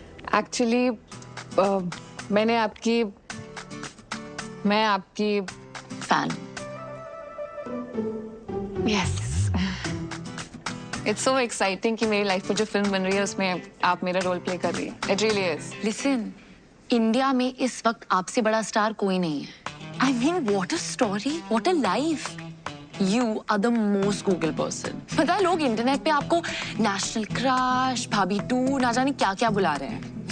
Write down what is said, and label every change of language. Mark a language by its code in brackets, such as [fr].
[en] Actually, [hi] मैं आपकी [en] Fan. Yes. It's so exciting [hi] कि मेरी लाइफ में जो फिल्म बन रही है उसमें आप मेरा रोल प्ले कर रही है। [en] It really is. Listen, [hi] India में इस वक्त आपसे बड़ा स्टार कोई नहीं है। [en] I mean, what a story, what a life. You are the most Google person. [hi] पता है लोग इंटरनेट पे आपको नेशनल क्रश, भाभी 2, ना जाने क्या-क्या बुला रहे हैं।